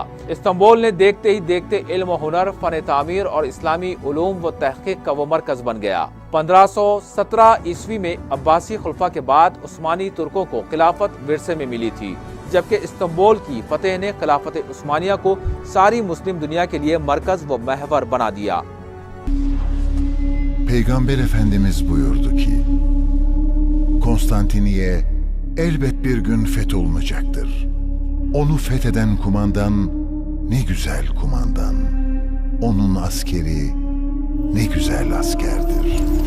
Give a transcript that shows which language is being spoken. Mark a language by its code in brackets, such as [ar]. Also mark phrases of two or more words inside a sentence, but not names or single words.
[ur] استنبول نے دیکھتے ہی دیکھتے علم ہنر، فن تعمیر اور اسلامی علوم و تحقیق کا وہ مرکز بن گیا. 1517 عیسوی میں عباسی خلفا کے بعد عثمانی ترکوں کو خلافت ورثے میں ملی تھی، جبکہ استنبول کی فتح نے خلافت عثمانیہ کو ساری مسلم دنیا کے لیے مرکز و محور بنا دیا. [tr] Peygamber Efendimiz buyurdu ki, Konstantiniye elbet bir gün fetholunacaktır. Onu fetheden kumandan ne güzel kumandan. Onun askeri ne güzel askerdir.